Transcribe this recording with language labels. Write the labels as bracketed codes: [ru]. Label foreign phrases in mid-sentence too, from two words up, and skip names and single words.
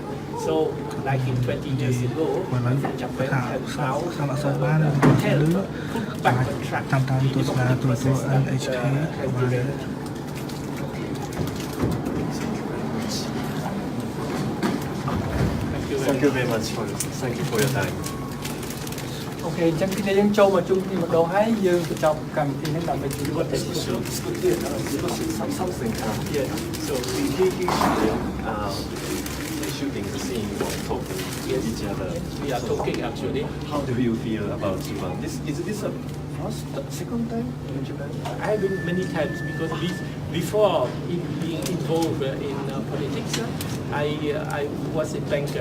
[en] So, like in 20 years ago, Japan has now helped put back on track the democratic process that has derailed. Thank you very much for your time. [km] Ok, អញ្ចឹងគ្នាយើងចូលមកជួបគ្នាម្ដងហើយយើងបញ្ចប់កម្មវិធីនេះដើម្បីជួយគាត់ [en] Something. Yeah. So shooting the scene or talking to each other. we are talking actually. How do you feel about Japan? Is this a second time in Japan? I have been many times because before being involved in politics, I was a banker.